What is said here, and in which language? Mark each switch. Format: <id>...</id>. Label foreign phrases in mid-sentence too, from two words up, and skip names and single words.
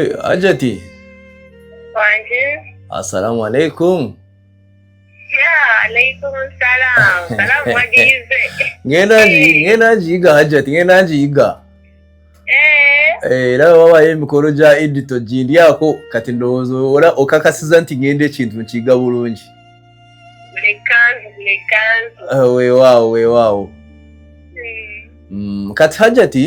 <ar>Hajati. السلام عليكم. يا، عليكم السلام.</ar> <lg>Salam wagize. Ngena jiga Hajati, ngena jiga. Era wabaye emikoro gya edito gindi ako kati ndowooza ora okakasiza nti ngende ekintu nkiga bulungi. Bulekanzu. Weewaawo. Kati Hajati.</lg>